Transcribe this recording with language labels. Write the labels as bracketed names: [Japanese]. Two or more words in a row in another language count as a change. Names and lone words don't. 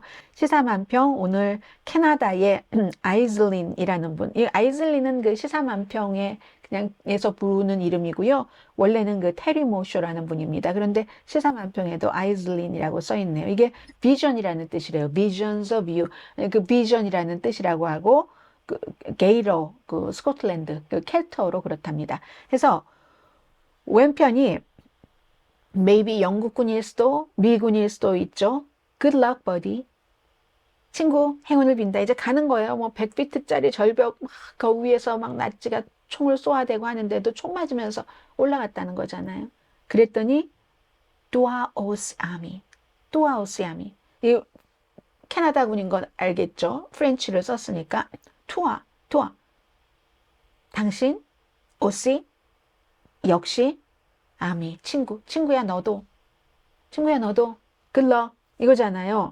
[Korean] 시사만평 오늘 캐나다의 아이즐린이라는 분, 이 아이즐린은 그 시사만평의 그냥에서 부르는 이름이고요. 원래는 그 테리 모쇼라는 분입니다. 그런데 시사만평에도 아이즐린이라고 써 있네요. 이게 비전이라는 뜻이래요. [English] Visions of you. [Korean] 그 비전이라는 뜻이라고 하고 그 게이러, 그 스코틀랜드, 그 켈터로 그렇답니다. 그래서 왼편이 maybe 영국군일 수도 미군일 수도 있죠. [English] Good luck, buddy. [Korean] 친구 행운을 빈다. 이제 가는 거예요. 뭐 100피트짜리 절벽 막 그 위에서 막 나치가 총을 쏘아대고 하는데도 총 맞으면서 올라갔다는 거잖아요. 그랬더니 [French] Toi aussi, ami. Toi aussi, ami. [Korean] 이 캐나다군인 건 알겠죠? 프렌치를 썼으니까 [French] toi, toi. [Korean] 당신 aussi 역시 아미 친구 친구야 너도 글러 이거잖아요.